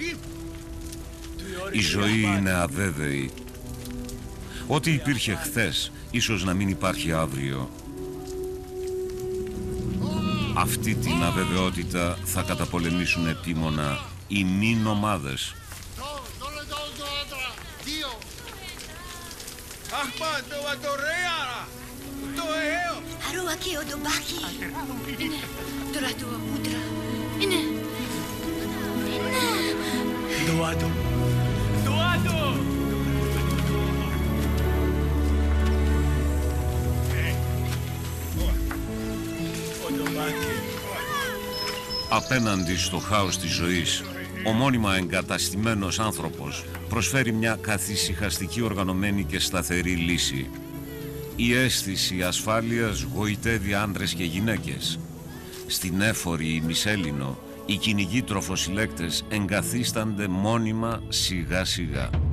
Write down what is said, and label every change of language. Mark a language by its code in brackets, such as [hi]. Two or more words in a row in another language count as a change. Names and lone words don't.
[el] Η ζωή είναι αβέβαιη. Ό,τι υπήρχε χθες, ίσως να μην υπάρχει αύριο. Αυτή την αβεβαιότητα θα καταπολεμήσουν επίμονα οι μη νομάδες. Harua ke o dobaki. Ine, tora tua putra. Ine. Ine. Doado. Doado. O dobaki. Απέναντι στο χάος της ζωής, ο μόνιμα εγκαταστημένος άνθρωπος προσφέρει μια καθησυχαστική, οργανωμένη και σταθερή λύση. Η αίσθηση ασφάλειας γοητεύει άντρες και γυναίκες. Στην έφορη ημισέλινο, οι κυνηγοί τροφοσυλλέκτες εγκαθίστανται μόνιμα σιγά σιγά.